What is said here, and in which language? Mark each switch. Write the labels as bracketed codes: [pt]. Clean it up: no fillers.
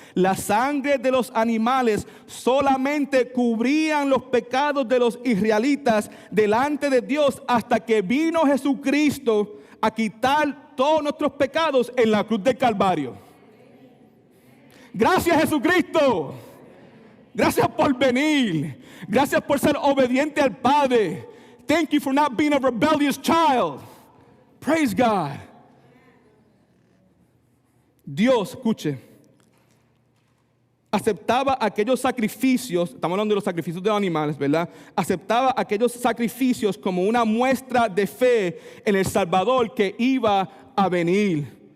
[es] La sangre de los animales solamente cubrían los pecados de los israelitas delante de Dios hasta que vino Jesucristo a quitar todos nuestros pecados en la cruz del Calvario. Gracias, Jesucristo. Gracias por venir. Gracias por ser obediente al Padre. [en] Thank you for not being a rebellious child. Praise God. [es] Dios, escuche, aceptaba aquellos sacrificios, estamos hablando de los sacrificios de los animales, ¿verdad? Aceptaba aquellos sacrificios como una muestra de fe en el Salvador que iba a venir.